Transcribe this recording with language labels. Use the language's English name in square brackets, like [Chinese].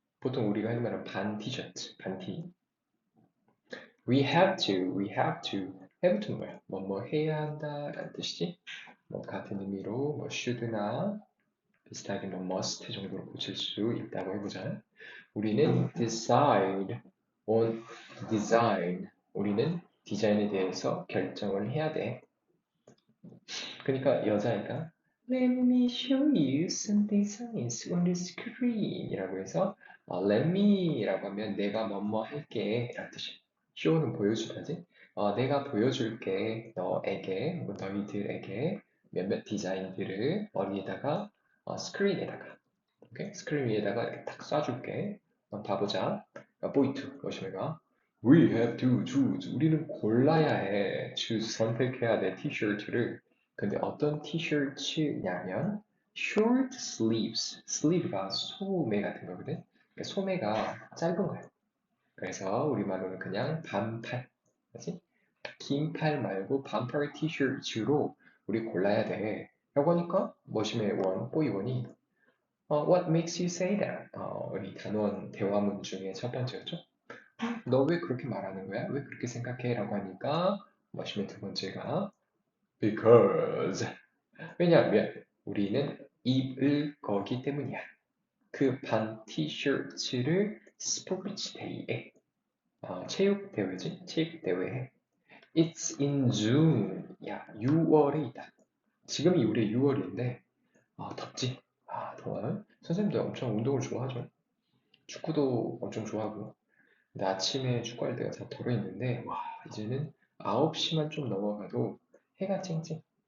[Korean] 보통 우리가 하는 말은 반 티셔츠, 반티. have to는 뭐야? 뭐 해야 한다 라는 뜻이지? 뭐 같은 의미로 뭐 should나 비슷하게 뭐 must 정도로 고칠 수 있다고 해보자. 우리는 [English] decide on design. [Korean] 우리는 디자인에 대해서 결정을 해야 돼. 그러니까 여자애가 [English] Let me show you some designs on the screen [Korean] 이라고 해서 let me 라고 하면 내가 뭐뭐 할게 라는 뜻이야. show는 보여주다지. 내가 보여줄게 너에게, 뭐 너희들에게 몇몇 디자인들을 어디에다가 스크린에다가 오케이? 스크린 위에다가 이렇게 탁 쏴줄게. 한번 봐보자. 보이투 보시면가 [English] We have to choose. [Korean] 우리는 골라야 해. choose 선택해야 돼. 티셔츠를. 근데 어떤 티셔츠냐면 [English] short sleeves. [Korean] sleeve가 소매 같은 거거든. 그러니까 소매가 짧은 거야. 그래서 우리말로는 그냥 반팔. 그렇지? 긴 팔 말고 반팔 티셔츠로 우리 골라야 돼. 라고 하니까 머시멜 원, 보이 원이 [English] What makes you say that? [Korean] 우리 단원 대화문 중에 첫 번째였죠. 너 왜 그렇게 말하는 거야? 왜 그렇게 생각해? 라고 하니까 머시멜 두 번째가 Because 왜냐하면 우리는 입을 거기 때문이야. 그 반 티셔츠를 스포츠 데이에 체육 대회지? 체육 대회에 [English] It's in June. [Korean] 야, 6월에 있다. 지금이 우리 6월인데 덥지? 더워요. 선생님들 엄청 운동을 좋아하죠. 축구도 엄청 좋아하고. 근데 아침에 축구할 때가 다 덜어 있는데, 와, 이제는 9시만 좀 넘어가도 해가 쨍쨍.